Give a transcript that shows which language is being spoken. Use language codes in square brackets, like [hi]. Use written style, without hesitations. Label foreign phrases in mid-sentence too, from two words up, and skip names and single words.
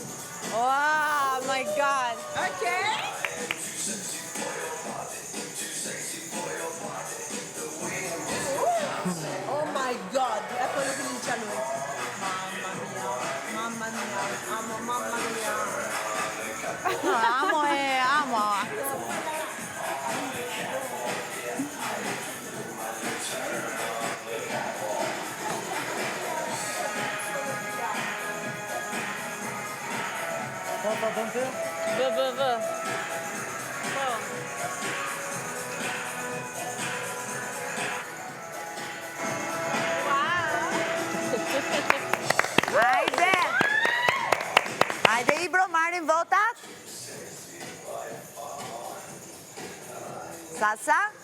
[en] Oh my god. Okay. Oh my god. [it] È quello che dice a lui. Mamma mia, amo, mamma mia. Amo e amo. V. [sq] Hajde! Hajde Ibro, marrim votat? Sa?